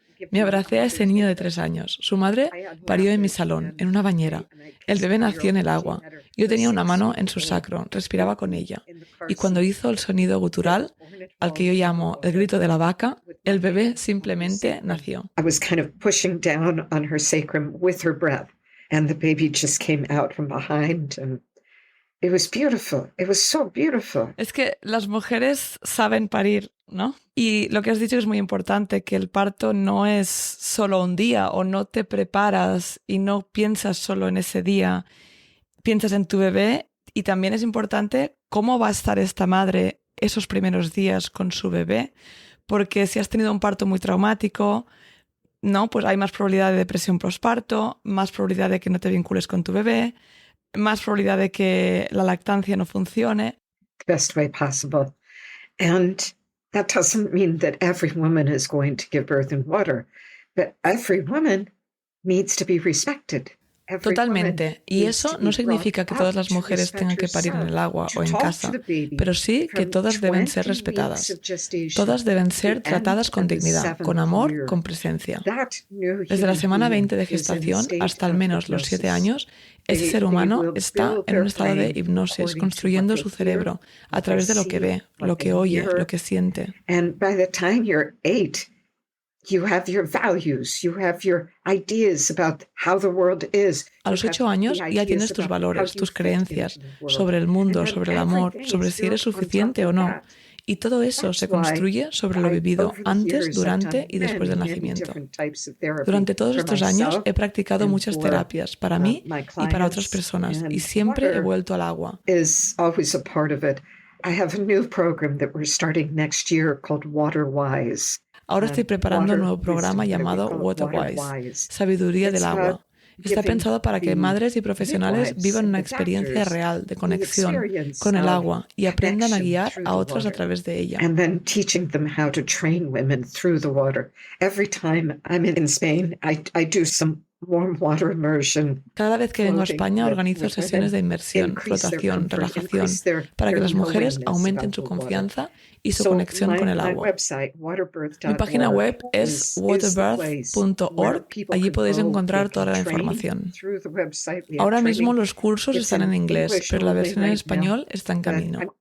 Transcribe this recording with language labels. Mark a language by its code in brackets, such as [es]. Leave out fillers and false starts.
[es] Me abracé a ese niño de 3 años. Su madre parió en mi salón, en una bañera. El bebé nació en el agua. Yo tenía una mano en su sacro, respiraba con ella. Y cuando hizo el sonido gutural, al que yo llamo el grito de la vaca, el bebé simplemente nació. [en] I was kind of pushing down on her sacrum with her breath, and the baby just came out from behind, and it was beautiful. It was so beautiful. [es] Es que las mujeres saben parir, ¿no? Y lo que has dicho es muy importante, que el parto no es solo un día, o no te preparas y no piensas solo en ese día, piensas en tu bebé, y también es importante cómo va a estar esta madre esos primeros días con su bebé, porque si has tenido un parto muy traumático, ¿no? Pues hay más probabilidad de depresión postparto, más probabilidad de que no te vincules con tu bebé, más probabilidad de que la lactancia no funcione. [en] The best way possible. And that doesn't mean that every woman is going to give birth in water, but every woman needs to be respected. [es] Totalmente. Y eso no significa que todas las mujeres tengan que parir en el agua o en casa, pero sí que todas deben ser respetadas. Todas deben ser tratadas con dignidad, con amor, con presencia. Desde la semana 20 de gestación hasta al menos los 7 años, ese ser humano está en un estado de hipnosis, construyendo su cerebro a través de lo que ve, lo que oye, lo que siente. [en] And by the time you're 8, you have your values, you have your ideas about how the world is. [es] A los 8 años ya tienes tus valores, tus creencias sobre el mundo, sobre el amor, sobre si eres suficiente o no. Y todo eso se construye sobre lo vivido antes, durante y después del nacimiento. Durante todos estos años he practicado muchas terapias para mí y para otras personas, y siempre he vuelto al agua. [en] Is always a part of it. I have a new program that we're starting next year called WaterWise. [es] Ahora estoy preparando un nuevo programa llamado WaterWise, Sabiduría del Agua. Está pensado para que madres y profesionales vivan una experiencia real de conexión con el agua y aprendan a guiar a otras a través de ella. [en] And then teaching them how to train women through the water. Every time I'm in Spain, I do some warm water immersion. [es] Cada vez que vengo a España organizo sesiones de inmersión, flotación, relajación, para que las mujeres aumenten su confianza y su conexión con el agua. Mi página web es waterbirth.org. Allí podéis encontrar toda la información. Ahora mismo los cursos están en inglés, pero la versión en español está en camino.